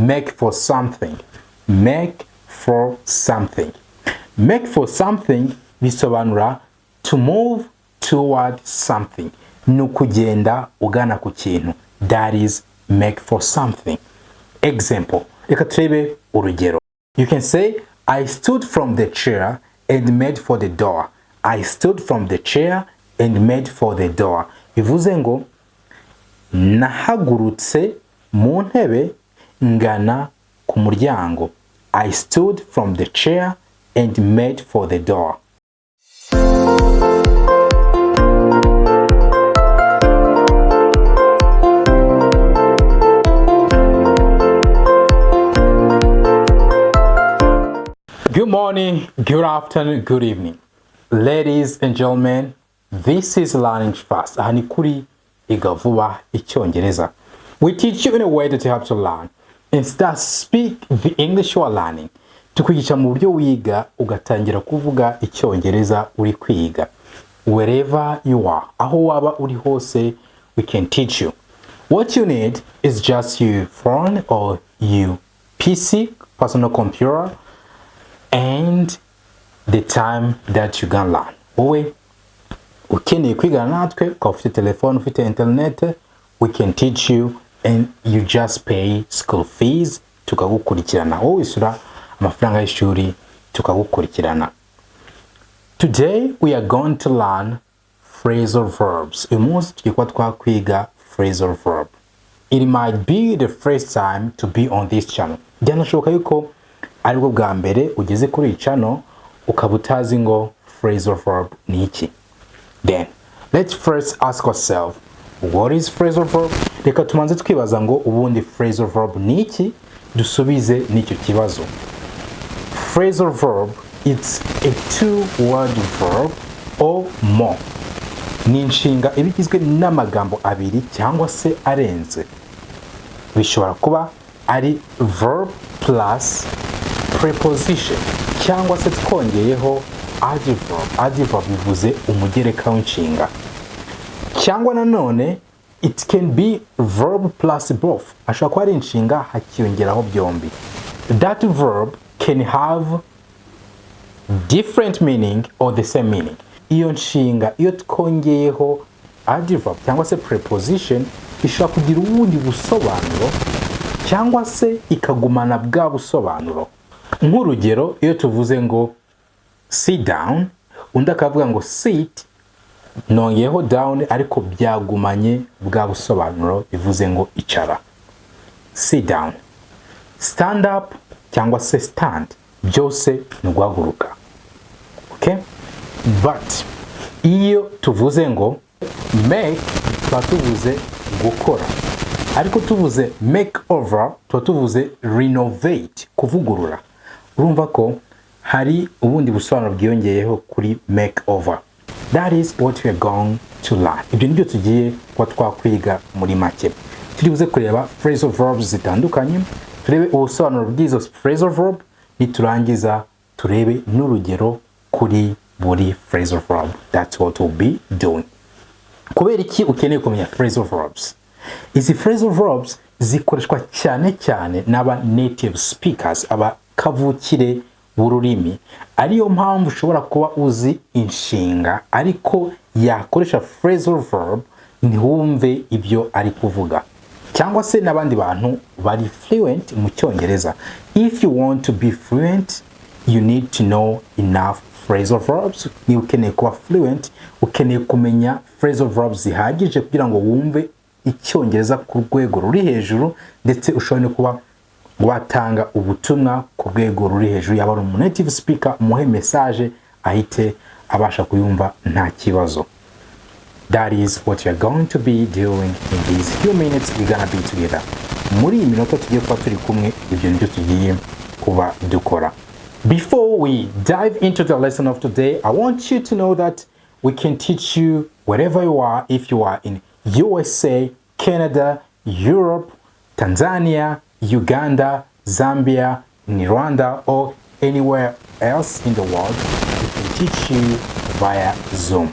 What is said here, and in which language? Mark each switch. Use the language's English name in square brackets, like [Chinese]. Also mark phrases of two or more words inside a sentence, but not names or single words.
[English] make for something. Make for something. Make for something bisobanura to move toward something. [Kinyarwanda] Nukugenda ugana ku kintu. [English] That is make for something. Example. [Kinyarwanda] Reka turebe urugero. [English] You can say, I stood from the chair and made for the door. I stood from the chair and made for the door. [Kinyarwanda] Bivuze ngo nahagurutse mu ntebe ngana ku muryango. [English] I stood from the chair and made for the door. Good morning, good afternoon, good evening. Ladies and gentlemen, this is Learning Fast. [Kinyarwanda] Aha ni kuri Iga Vuba Icyongereza. [English] We teach you in a way that you have to learn. Instead, speak the English you are learning. [Kinyarwanda] Tukwigisha mu buryo wiga ugatangira kuvuga Icyongereza uri kwiga. [English] Wherever you are, [Kinyarwanda] aho waba uri hose, [English] we can teach you. What you need is just your phone or your PC, personal computer, and the time that you can learn. [Kinyarwanda] Wowe ukeneye kwigana natwe ukaba ufite telefone, ufite internet, [English] we can teach you and you just pay school fees tukagukurikirana. [Kinyarwanda] Wowe isura amafaranga y'ishuri tukagukurikirana. [English] Today we are going to learn phrasal verbs. [Kinyarwanda] Uyu munsi tugiye kuba twakwiga [English] phrasal verb. It might be the first time to be on this channel. [Kinyarwanda] Byanashoboka yuko aribwo bwa mbere ugeze kuri iyi channel ukaba utazi ngo [English] phrasal verb [Kinyarwanda] ni iki. [English] Then let's first ask ourselves, what is phrasal verb? [Kinyarwanda] Reka tumanze twibaza ngo ubundi [English] phrasal verb [Kinyarwanda] ni iki, dusubize n'icyo kibazo. [English] Phrasal verb, it's a two-word verb or more. [Kinyarwanda] Ni inshinga iba igizwe n'amagambo abiri cyangwa se arenze. Bishobora kuba ari [English] verb plus preposition [Kinyarwanda] cyangwa se twongeyeho adverb. Adverb bivuze umugereka w'inshinga. Cyangwa nanone [English] it can be verb plus both. [Kinyarwanda] Ashobora kuba ari inshinga hakiyongeraho byombi. [English] That verb can have different meaning or the same meaning. [Kinyarwanda] Iyo nshinga iyo twongeyeho adverb cyangwa se preposition ishobora kugira ubundi busobanuro cyangwa se ikagumana bwa busobanuro. Nk'urugero iyo tuvuze ngo [English] sit down, [Kinyarwanda] undi akavuga ngo sit, nongeyeho down ariko byagumanye bwa busobanuro bivuze ngo icara. [English] Sit down. Stand up [Kinyarwanda] cyangwa se stand, byose ni guhaguruka. [English] Okay? [Kinyarwanda] But iyo tuvuze ngo make, tuba tuvuze gukora. Ariko tuvuze [English] make over, [Kinyarwanda] tuba tuvuze renovate, kuvugurura. Urumva ko hari ubundi busobanuro bwiyongeyeho kuri [English] make over. That is what we are going to learn. [Kinyarwanda] Ibyo nibyo tugiye kuba twakwiga muri make. Turibuze kureba [English] phrasal verbs [Kinyarwanda] zitandukanye, turebe ubusobanuro bw'izo [English] phrasal verb, [Kinyarwanda] niturangiza turebe n'urugero kuri buri phrasal verb. [English] That's what we'll be doing. [Kinyarwanda] Kubera iki ukeneye kumenya [English] phrasal verbs? [Kinyarwanda] Izi [English] phrasal verbs [Kinyarwanda] zikoreshwa cyane cyane n'aba [English] native speakers, [Kinyarwanda] aba kavukire bururimi. Ariyo mpamvu ushobora kuba uzi inshinga ariko yakoresha [English] phrasal verb [Kinyarwanda] ntiwumve ibyo ari kuvuga. Cyangwa se n'abandi bantu bari fluent mu Cyongereza. [English] If you want to be fluent, you need to know enough phrasal verbs. [Kinyarwanda] Ni ukeneye kuba fluent, ukeneye kumenya [English] phrasal verbs [Kinyarwanda] zihagije kugira ngo wumve Icyongereza ku rwego ruri hejuru, ndetse ushobora kuba watanga ubutumwa ku rwego ruri hejuru. Yaba ari umu [English] native speaker, [Kinyarwanda] umuhe message ahite abasha kuyumva nta kibazo. [English] That is what we are going to be doing in these few minutes we're gonna be together. [Kinyarwanda] Muri iyi minota tugiye kuba turi kumwe, ibyo nibyo tugiye kuba dukora. [English] Before we dive into the lesson of today, I want you to know that we can teach you wherever you are. If you are in USA, Canada, Europe, Tanzania, Uganda, Zambia, Rwanda, or anywhere else in the world, we can teach you via Zoom.